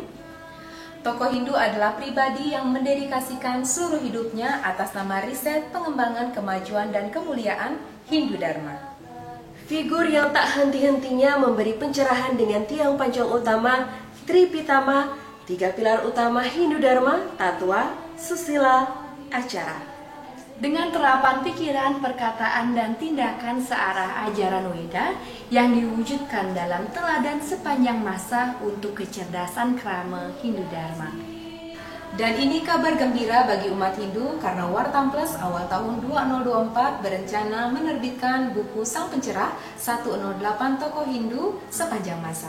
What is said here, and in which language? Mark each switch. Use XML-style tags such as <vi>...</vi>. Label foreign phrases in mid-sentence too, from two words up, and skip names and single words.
<id>Tokoh Hindu adalah pribadi yang mendedikasikan seluruh hidupnya atas nama riset, pengembangan, kemajuan, dan kemuliaan Hindu Dharma. Figur yang tak henti-hentinya memberi pencerahan dengan tiang panjang utama, Tripitama, 3 pilar utama Hindu Dharma, Tattva, Susila, Acara. Dengan terapan pikiran, perkataan, dan tindakan searah ajaran Weda yang diwujudkan dalam teladan sepanjang masa untuk kecerdasan krama Hindu Dharma. Dan ini kabar gembira bagi umat Hindu karena Wartam Plus awal tahun 2024 berencana menerbitkan buku Sang Pencerah 108 Tokoh Hindu sepanjang masa.</id>